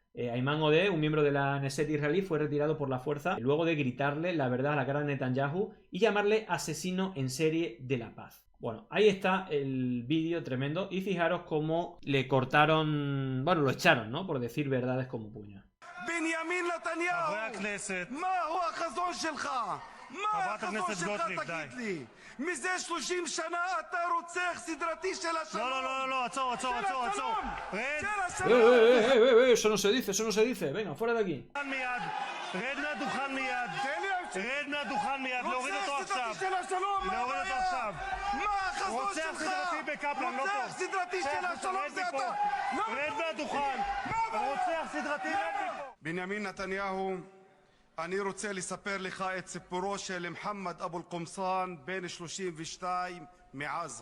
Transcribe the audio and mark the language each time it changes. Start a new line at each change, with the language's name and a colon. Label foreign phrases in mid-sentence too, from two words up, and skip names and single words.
Spanish: Ayman Odeh, un miembro de la Knesset israelí, fue retirado por la fuerza luego de gritarle la verdad a la cara de Netanyahu y llamarle asesino en serie de la paz. Bueno, ahí está el vídeo tremendo y fijaros cómo le cortaron, bueno, lo echaron, ¿no? Por decir verdades como puños.
Hebrew: בנימין נתניהו, מה הוא החזון שלך? מה החזון שלך תגיד לי? מזה 30 שנה אתה רוצח סדרתי של השלום. לא, עצור.
Spanish: Eso no se dice, eso no se dice. Venga, fuera de aquí.
Hebrew: רד מהדוכן מיד, להוריד אותו עכשיו. מה החזון שלך? רוצח סדרתי של השלום זה אתה. רד מהדוכן. רוצח סדרתי. בנימין נתניהו, אני רוצה לספר לך את סיפורו של מוחמד אבו אל-קומסאן, בן 32 מעזה.